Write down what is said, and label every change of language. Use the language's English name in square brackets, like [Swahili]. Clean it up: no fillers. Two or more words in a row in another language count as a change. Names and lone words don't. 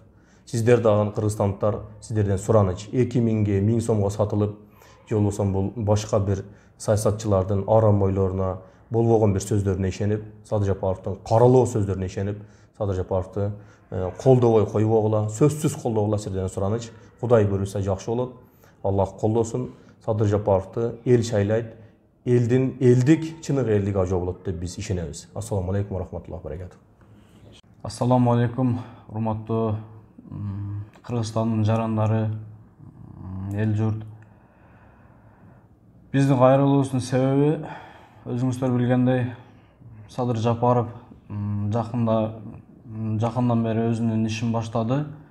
[Kyrgyz] Сиздер дагы кыргызстандыктар, сиздерден сураныч, 2000 1000 сомго сатылып, же болбосо бул башка бир саясатчылардын арам ойлоруна, болбогон бир сөздөрүнө ишенип, Садыр Жапаровдун каралоо сөздөрүнө ишенип, Садыр Жапаровду колдобой койбогула, сөзсүз колдогула сиздерден сураныч. Кудай буйруса жакшы болот. Аллах колдосун. Садыр Жапаровду эл шайлайт. Элдик, чыныгы элдик ажоо болот деп биз ишенебиз. [Arabic] السلام عليكم ورحمة الله وبركاته. السلام عليكم, [Kyrgyz] урматтуу Кыргызстандын жарандары, эл журт. Биздин кайрылуубуздун себеби өзүңүздөр билгендей, Садыр Жапаров жакындан бери өзүнүн ишин баштады.